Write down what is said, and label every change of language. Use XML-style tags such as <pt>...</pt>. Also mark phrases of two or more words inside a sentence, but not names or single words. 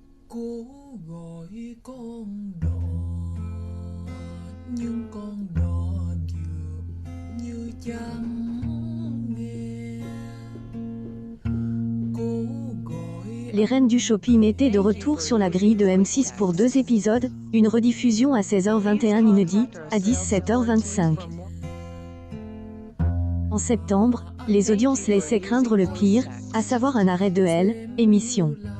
<vi>Cố gọi con đò nhưng con đò dường như chẳng nghe. Cố gọi.</vi> <fr>Les Reines du Shopping étaient de retour sur la grille de M6 pour 2 épisodes, une rediffusion à 16h21 inédit, à 17h25. En septembre, les audiences laissaient craindre le pire, à savoir un arrêt de Elle, émission.</fr>